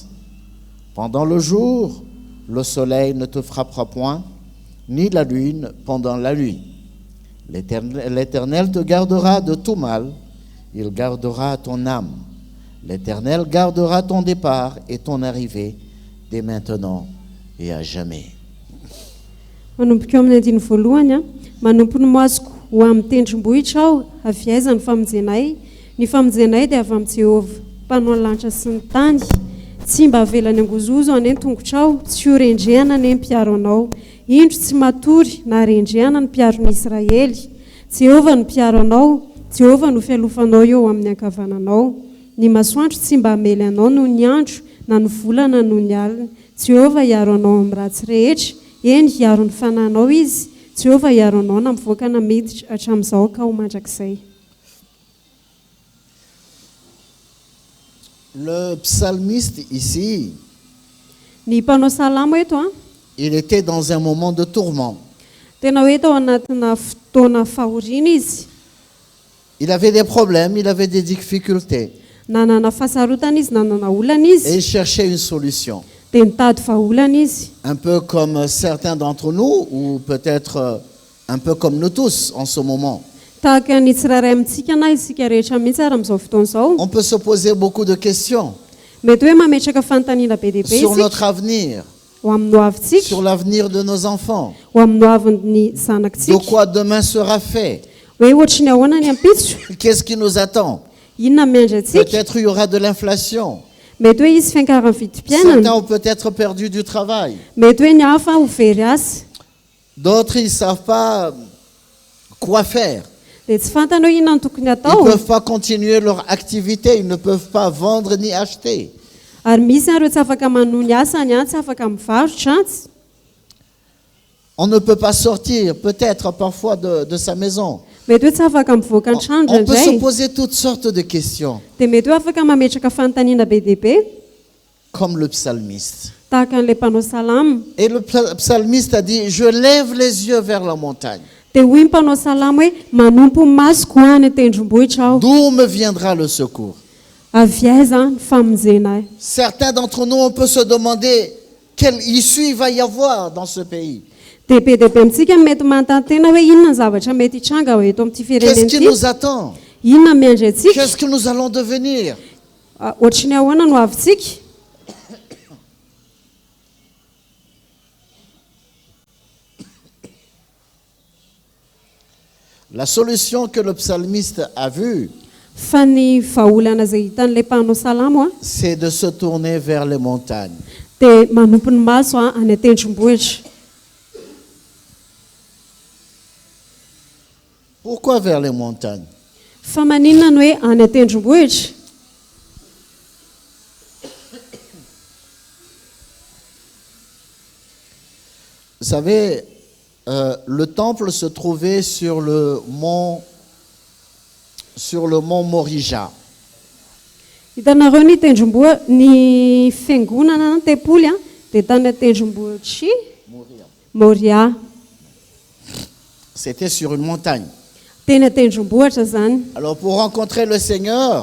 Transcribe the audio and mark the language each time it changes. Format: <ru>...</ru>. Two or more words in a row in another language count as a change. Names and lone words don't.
<fr>Pendant le jour, le soleil ne te frappera point, ni la lune pendant la nuit. L'Éternel te gardera de tout mal, il gardera ton âme. L'Éternel gardera ton départ et ton arrivée dès maintenant et à jamais.</fr> <mg>Manomboka eo amin'ny andiny voalohany a, manompo ny masoko ho amin'ny tendrombohitra aho, avy aiza ny famonjenay. Ny famonjenay dia avy amin'ny Jehovah, mpanao ny lanitra sy ny tany. Tsy mba avelany angozozo ane ny tongotrao, tsy ho rendrehana ane ny mpiaro anao. Indro tsy matory na rendrehana ny mpiaron'i Israely. Jehovah no mpiaro anao, Jehovah no fialofanao eo amin'ny ankavananao. Ny masoandro tsy mba hamely anao noho ny andro, na ny volana noho ny alina. Jehovah hiaro anao amin'ny ratsy rehetra, eny hiaro ny fananao izy. Jehovah hiaro anao na mivoaka na miditra hatramin'izao ka ho mandrakizay.</mg> <fr>Le psalmiste ici,</fr> <mg>Ny mpanao salamo eto a,</mg> <fr>il était dans un moment de tourment.</fr> <mg>tena hoe tao anatina fotoana fahoriana izy.</mg> <fr>Il avait des problèmes, il avait des difficultés.</fr> <mg>Nanana fahasarotana izy, nanana olana</mg> <fr>Et</fr> <mg>izy,</mg> <fr>il cherchait une solution.</fr> <mg>dia nitady vahaolana izy.</mg> <fr>Un peu comme certains d'entre nous, ou peut-être un peu comme nous tous en ce moment.</fr> <mg>tahaka ny tsirairay amintsika na isika rehetra mihitsy ary amin'izao fotoana izao</mg> <fr>On peut se poser beaucoup de questions</fr> <mg>mety hoe mametraka fanontaniana be dehibe</mg> <fr>sur</fr> <mg>isika</mg> <fr>notre avenir,</fr> <mg>ho amin'ny ho avintsika</mg> <fr>sur l'avenir de nos enfants.</fr> <mg>ho amin'ny ho avin'ny</mg> <fr>De</fr> <mg>zanakitsika</mg> <fr>quoi demain sera fait?</fr> <mg>hoe ohatry ny ahoana ny ampitso</mg> <fr>Qu'est-ce qui nous attend?</fr> <mg>inona miandry atsika</mg> <fr>Peut-être il y aura de l'inflation.</fr> <mg>mety hoe isy fiankaran'ny</mg> <fr>Certains</fr> <mg>vidim-piainana</mg> <fr>ont peut-être perdu du travail.</fr> <mg>mety hoe ny hafa ho very asa</mg> <fr>D'autres, ils ne savent pas quoi faire.</fr> <mg>dia tsy fantana hoe inona ny tokony</mg> <fr>Ils ne</fr> <mg>atao</mg> <fr>peuvent pas continuer leur activité. Ils ne peuvent pas vendre ni acheter.</fr> <mg>ary misy ireo tsy afaka manohy ny asany tsy afaka mivarotra tsy</mg> <fr>On ne peut pas sortir peut-être parfois de sa maison.</fr> <mg>mety hoe tsy afaka mivoaka ny trano</mg> <fr>On peut se</fr> <mg>indraindray</mg> <fr>poser toutes sortes de questions,</fr> <mg>dia mety hoe afaka mametraka fanontaniana be dehibe</mg> <fr>comme le psalmiste.</fr> <mg>tahaka n'ilay mpanao salama</mg> <fr>Et le psalmiste a dit, je lève les yeux vers la montagne.</fr> <mg>dia hoy ny mpanao salama hoe manompo ny masoko any an-tendrombohitra aho</mg> <fr>D'où me viendra le secours?</fr> <mg>avy aiza ny famonjena ahy</mg> <fr>Certains d'entre nous, on peut se demander quelle issue il va y avoir dans ce pays.</fr> <mg>dia be dehibe amintsika mety manontany hoe inona ny zavatra mety hitranga ho eto amin'ity</mg> <fr>Qu'est-ce</fr> <mg>firenena</mg> <fr>qui</fr> <mg>ity</mg> <fr>nous attend?</fr> <mg>inona miandry atsika</mg> <fr>Qu'est-ce que nous allons devenir?</fr> <mg>ohatry ny ahoana no avintsika</mg> <fr>La solution que le psalmiste a vue,</fr> <mg>fa ny vahaolana izay hitan'ilay mpanao salama</mg> <fr>c'est de se tourner vers les montagnes.</fr> <mg>dia manompo ny maso any an-tendrombohitra</mg> <fr>Pourquoi vers les montagnes?</fr> <mg>fa maninona ny hoe any an-tendrombohitra</mg> <fr>Vous savez, le temple se trouvait sur le mont Morija.</fr> <mg>hitanareo ny tendrombohitra ny fiangonana ny tempoly dia tany an-tendrombohitry moria</mg> <fr>C'était sur une montagne.</fr> <mg>teny an-tendrombohitra zany</mg> <fr>Alors pour rencontrer le Seigneur,</fr>